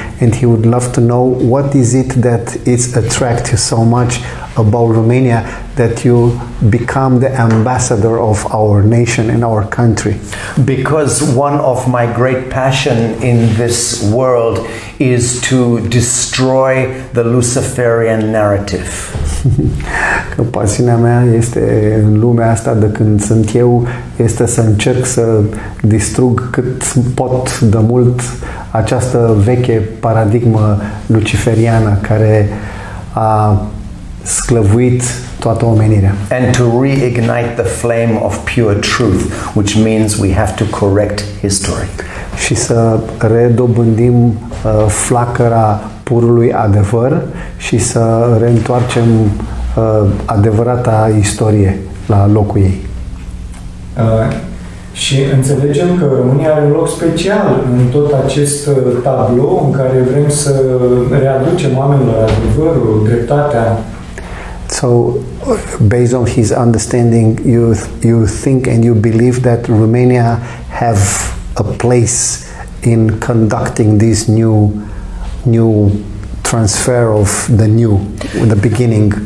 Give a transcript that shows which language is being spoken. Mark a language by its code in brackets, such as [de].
[en] And he would love to know what is it that it attracts you so much about Romania that you become the ambassador of our nation and our country. Because one of my great passion in this world is to destroy the Luciferian narrative. [ro] Că pasiunea mea este în lumea asta de când sunt eu, este să încerc să distrug cât pot de mult această veche paradigmă luciferiană care a sclăvuit toată omenirea. [en] And to reignite the flame of pure truth, which means we have to correct history. [ro] Și să redobândim flacăra purului adevăr și să reîntoarcem adevărata istorie la locul ei. Și înțelegem că România are un loc special în tot acest tablou în care vrem să readucem oamenilor adevărul, dreptatea. [en] So, based on his understanding, you think and you believe that Romania have a place in conducting this new transfer of the new, the beginning.